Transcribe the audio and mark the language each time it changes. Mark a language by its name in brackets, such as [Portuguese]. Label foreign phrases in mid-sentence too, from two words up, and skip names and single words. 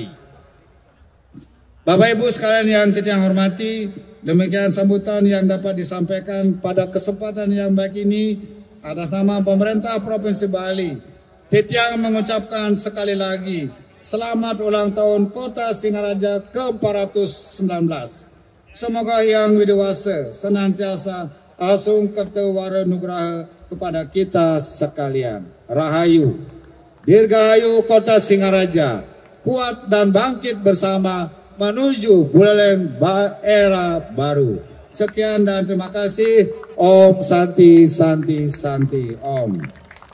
[Indonesian] Bapak Ibu sekalian yang kita hormati, demikian sambutan yang dapat disampaikan pada kesempatan yang baik ini atas nama pemerintah Provinsi Bali. Titiang mengucapkan sekali lagi selamat ulang tahun Kota Singaraja ke-419. Semoga Yang Widiwasa senantiasa [Balinese] asung kertewara nugraha [Indonesian] kepada kita sekalian. Rahayu. Dirgahayu Kota Singaraja, kuat dan bangkit bersama menuju Buleleng era baru. Sekian dan terima kasih. [Sanskrit] Om Santi Santi Santi Om.